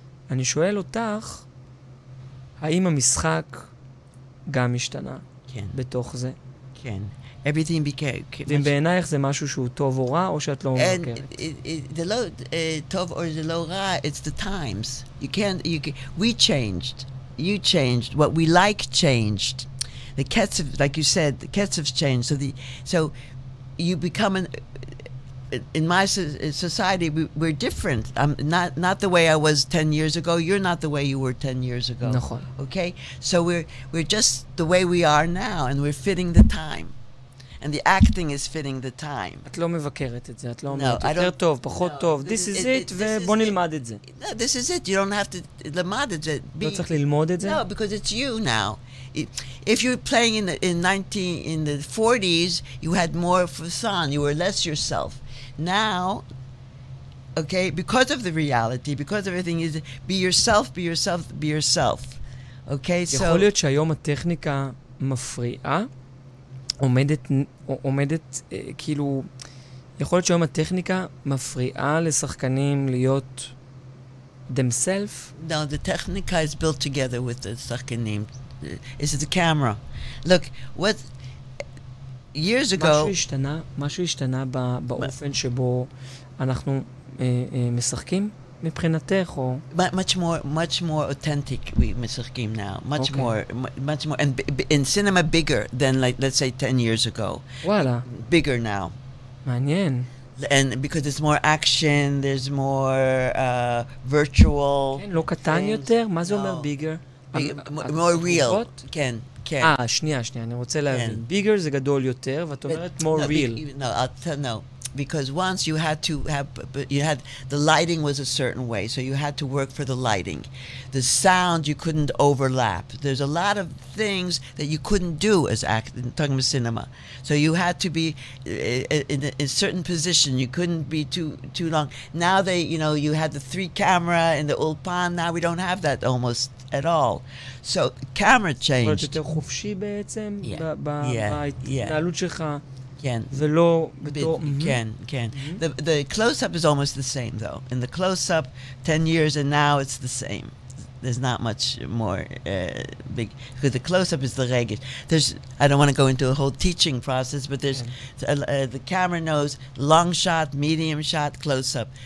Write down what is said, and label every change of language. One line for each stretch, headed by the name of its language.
Hebrew: אני שואל אותך, האם המשחק גם השתנה בתוך זה? כן.
English: Everything became...
Hebrew: ואם בעינייך זה משהו שהוא טוב או רע, או שאת לא מבקרת? זה לא טוב או זה לא רע,
English: it's the times. We changed. You changed. What we like changed. The ketchup, like you said, the ketchup's changed. So you become in my society, we're different. I'm not the way I was 10 years ago. You're not the way you were 10 years ago.
Hebrew: נכון.
English: Okay? So we're just the way we are now, and we're fitting the time. And the acting is fitting the time.
Hebrew: את לא מבקרת את זה, את לא אומרת יותר טוב, פחות טוב.
English: This is it,
Hebrew: ובוא נלמד את זה.
English: No, this is it. You don't have to
Hebrew: למד את זה. לא צריך ללמוד את זה?
English: No, because it's you now. If you're playing in the 40s, you had more fun. You were less yourself. Now, okay, because of the reality, because everything is be yourself, be yourself, be yourself. Okay, so...
Hebrew: יכול להיות שהיום הטכניקה מפריעה, עומדת כאילו, יכול להיות שהיום הטכניקה מפריעה לשחקנים להיות
English: themselves? No, the technica is built together with the
Hebrew: שחקנים.
English: It's the camera. Look, what... years ago...
Hebrew: משהו השתנה באופן שבו אנחנו משחקים מבחינתך, או...
English: much more authentic we
Hebrew: משחקים
English: now. Much more, and in cinema bigger than, like, let's say 10 years ago.
Hebrew: וואלה.
English: Bigger now.
Hebrew: מעניין.
English: And because there's more action, there's more virtual...
Hebrew: כן, לא קטן יותר? מה זה אומר
English: bigger? more real.
Hebrew: כן. שנייה, אני רוצה להבין.
English: bigger
Hebrew: זה גדול יותר, ואת אומרת
English: more real. No, because once you had the lighting was a certain way, so you had to work for the lighting. The sound you couldn't overlap. There's a lot of things that you couldn't do as talking about cinema. So you had to be in a certain position. You couldn't be too long. Now you had the 3 camera in the ulpan. Now we don't have that almost at all. So camera changed.
Hebrew: יותר חופשי בעצם בהתנהלות שלך. ולא בתור... כן.
English: The close-up is almost the same, though. In the close-up, 10 years and now it's the same. There's not much more big... Because the close-up is the regesh. I don't want to go into a whole teaching process, but there's... the camera knows long shot, medium shot, close-up.